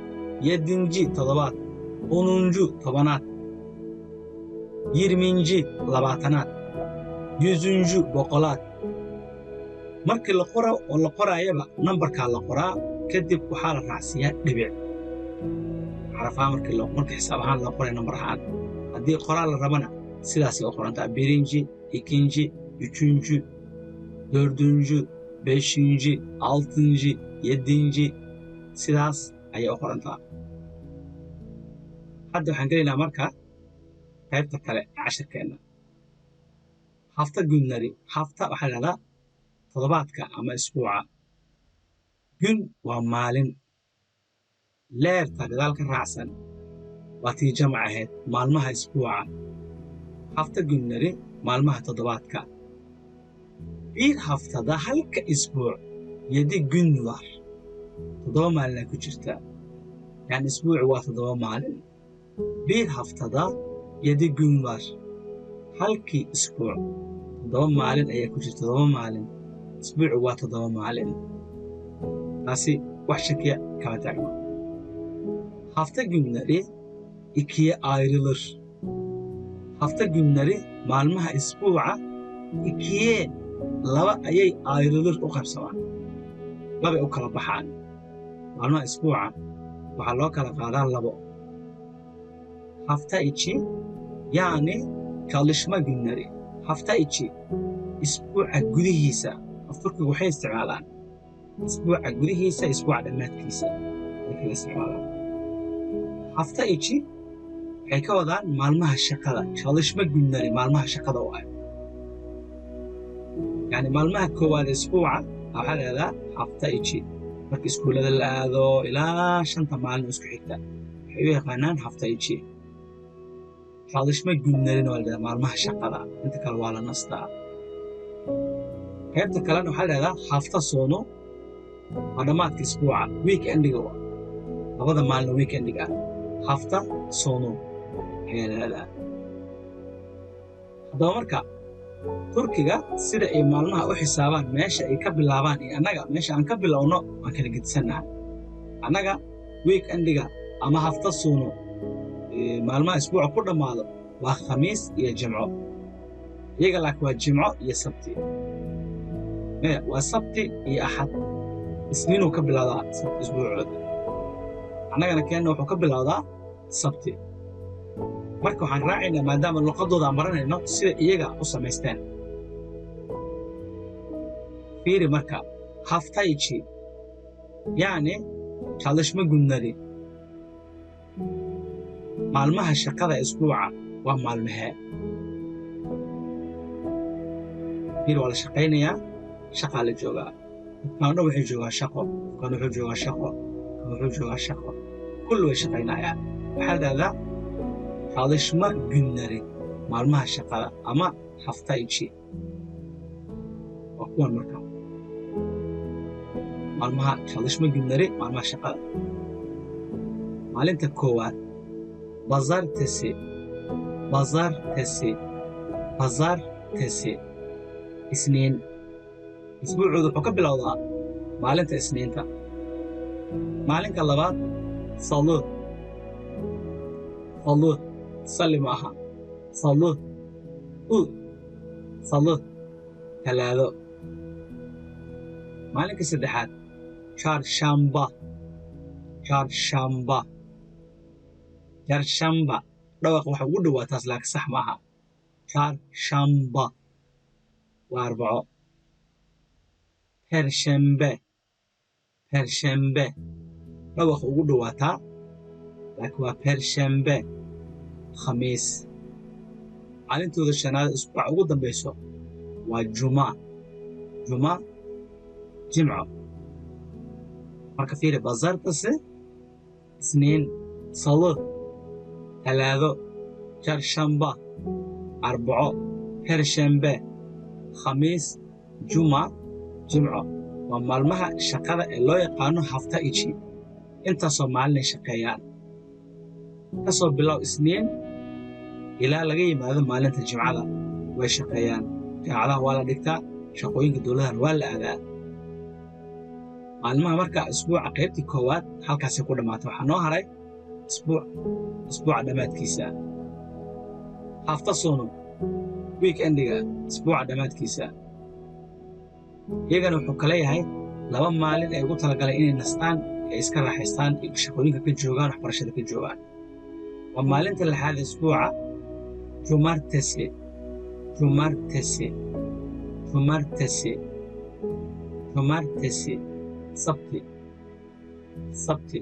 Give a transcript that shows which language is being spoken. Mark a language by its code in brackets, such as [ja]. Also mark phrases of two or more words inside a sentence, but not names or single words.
[so] yedinci toddobaad onuncu tobanaad yirminci labaatanaad yüzüncü boqolaad markii la qoro oo la qoraayaba numberka la qoraa kadib waxaa la raacsiyaa dhibic xarafaa markii xisaab ahaan la qoray number ahaan haddii qoraal la rabana sidaas ay u qorantaa [tr] birinci ikinci üçüncü dördüncü beşinci altıncı yedinci [so] sidaas ayay u qorantaa hadda waxaan gelaynaa marka qaybta kale cashirkeena [tr] hafta günleri hafta [so] waxaa la yidhahdaa toddobaadka ama isbuuca gün waa maalin leerta gadaal ka raacsan waa tii jamac ahayd maalmaha isbuuca [tr] hafta günleri [so] maalmaha toddobaadka [tr] bir haftada [so] halka isbuuc [tr] 7 gün var [so] 7 maalin ku jirta yani isbuucu waa 7 maalin [tr] bir haftada 7 gün var [so] halkii isbuuc 7 maalin ayaa ku jirta 7 maalin isbuucu waa 7 maalin taasi wax shakiya kama taagno [tr] hafta günleri ikiye ayrılır hafta günleri [so] maalmaha isbuuca ikiye laba ayay ayrılır u qaybsamaan laba u kala baxaan maalmaha isbuuca waxaa loo kala qaadaa labo [tr] hafta içi yani çalışma günleri hafta içi [so] isbuuca gudihiisa afturkigu waxay isticmaalaan isbuuca gudihiisa isbuuca dhammaadkiisa ay kala isticmaalaan [tr] hafta içi [so] waxay ka wadaan maalmaha shaqada [tr] çalışma günleri [so] maalmaha shaqada u ah yani maalmaha koowaad isbuuca waxaa la yidhahdaa [tr] hafta içi [so] marka iskuullada la aado ilaa 5 maalin isku xigta waxay u yaqaanaan [tr] hafta içi çalışma günlerina [so] waa la yidhahdaa maalmaha shaqada inta kale waa la nastaa qaybta kalena waxaa la yidhahdaa [tr] hafta sonu [so] waa dhammaadka isbuuca weekendiga labada maalin weekendiga [tr] hafta sonu [so] ayaa la yidhahdaa. haddaba marka turkiga sida ay maalmaha u xisaabaan meesha ay ka bilaabaan iyo annaga meesha aan ka bilowno waan kala gedisannahay. annaga weekendiga ama [tr] hafta suuno [so] maalmaha isbuuca ku dhammaado waa khamiis iyo jimco, iyaga laakiin waa jimco iyo sabti. waa sabti iyo axad, isniinuu ka bilowdaa isbuucooda, annagana keenna wuxuu ka bilowdaa sabti. marka waxaan raacaynaa maadaama luqadooda aan baranayno sida iyaga u samaysteen. fiiri marka [tr] hafta içi yani çalışma günleri, [so] maalmaha shaqada isbuuca waa maalmahee? fiiri waa la shaqaynayaa, shaqaa la joogaa. dadkaanna waxay joogaan shaqo, kan wuxuu joogaa shaqo, kan wuxuu joogaa shaqo, kulli way shaqaynayaan. waxaa la dhahdaa [tr] çalışma günleri, [so] maalmaha shaqada ama [tr] hafta içi. [so] waa kuwan marka maalmaha [tr] çalışma günleri, [so] maalmaha shaqada. maalinta koowaad [tr] pazartesi, pazartesi, pazartesi, [so] isniin. isbuucooda wuxuu ka bilowdaa maalinta isniinta. maalinka labaad [tr] salı, salı, [so] salli ma aha, [tr] salı, salı, [so] talaado. maalinka saddexaad [tr] çarşamba, çarşamba, çarşamba. [so] dhawaaq waxa ugu dhawaataas laakiin sax maaha. çarşamba waa arbaco. [tr] perşembe, perşembe. [so] dhawaaq ugu dhawaataa laakiin waa perşembe, khamiis. maalintooda shanaad isbuuca ugu dambayso waa [tr] juma, juma, [so] jimco. marka fiiri pazartesi, isniin, salı, talaado, çarşamba, arbaco, perşembe, khamiis, juma, jimco. waa maalmaha shaqada ee loo yaqaano [tr] hafta içi. [so] intaasoo maalinay shaqeeyaan, ka soo bilow isniin ilaa laga yimaado maalinta jimcada way shaqeeyaan. jaamacadaha waa la dhigtaa, shaqooyinka dowladana waa la aadaa. maalmaha marka isbuuca qaybtii koowaad halkaasay ku dhammaatay. waxaa noo haray isbuuca dhammaadkiisa, [tr] hafta sonu, [so] weekendiga, isbuuca dhammaadkiisa. iyagana wuxuu kala yahay 2 maalin ay ugu talagaleen inay nastaan, ay iska raaxaystaan, shaqooyinka ka joogaan, waxbarashada ka joogaan. waa maalinta lixaad isbuuca [tr] cumartesi, cumartesi, cumartesi, cumartesi, [so] sabti, sabti.